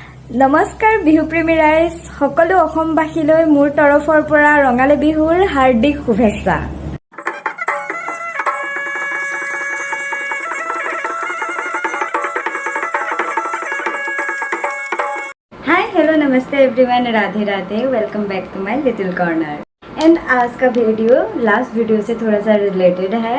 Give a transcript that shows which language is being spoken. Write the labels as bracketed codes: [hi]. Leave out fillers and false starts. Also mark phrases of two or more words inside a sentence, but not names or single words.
[as] নমস্কাৰ বিহুপ্ৰেমী ৰাইজ সকলো অসমবাসীলৈ মোৰ তৰফৰ পৰা ৰঙালী বিহুৰ হাৰ্দিক শুভেচ্ছা। [en] hi hello namaste everyone, [hi] राधे राधे, [en] welcome back to my little corner. [hi] एंड आज का वीडियो [en] last video [hi] से थोड़ा सा रिलेटेड है।